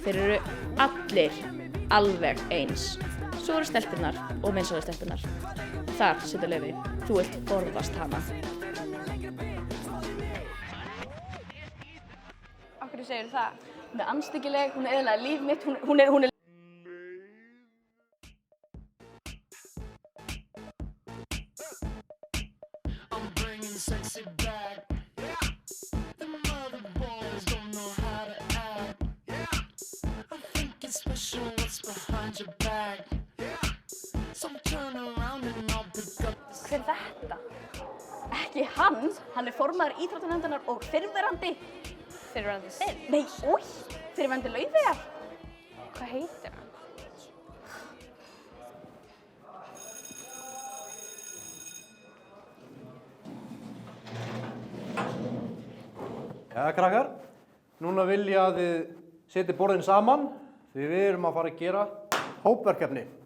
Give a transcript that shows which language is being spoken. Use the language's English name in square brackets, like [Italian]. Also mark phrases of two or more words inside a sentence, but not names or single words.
[Icelandic] Þeir eru allir alveg eins. Svo eru stelpurnar og meinsalega stelpurnar. Þar situr Laufey. Þú vilt forðast hana. Af hverju segirðu það? Hún er andstyggileg, hún er eyðilagði líf mitt, hún er [English] Sexy back, yeah. Them other boys don't know how to act, yeah. I think it's special what's behind your back, yeah. So turn around and I'll pick up the... [Icelandic] Hver er þetta? Ekki hann, hann er formaður íþróttanefndarinnar og fyrrverandi. Fyrrverandi þinn? Nei, fyrrverandi Laufeyjar. Hvað heitir hann? Ja, krakkar, núna vil ég að þið setji borðin saman því við erum að fara að gera hópverkefni.